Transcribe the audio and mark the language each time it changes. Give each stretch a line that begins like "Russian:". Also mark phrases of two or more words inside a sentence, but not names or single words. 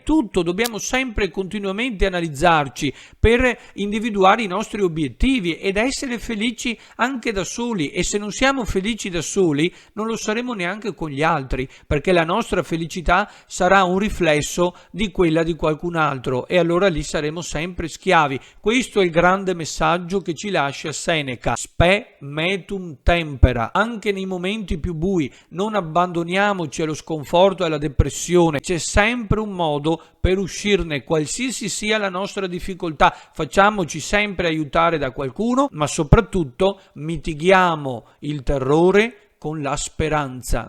Italian: Tutto dobbiamo sempre e continuamente analizzarci per individuare i nostri obiettivi ed essere felici anche da soli. E se non siamo felici da soli, non lo saremo neanche con gli altri, perché la nostra felicità sarà un riflesso di quella di qualcun altro e allora lì saremo sempre schiavi. Questo è il grande messaggio che ci lascia Seneca:
Latin: spe metum tempera.
Italian: Anche nei momenti più bui non abbandoniamoci allo sconforto e alla depressione. C'è sempre un modo per uscirne, qualsiasi sia la nostra difficoltà. Facciamoci sempre aiutare da qualcuno, ma soprattutto mitighiamo il terrore con la speranza.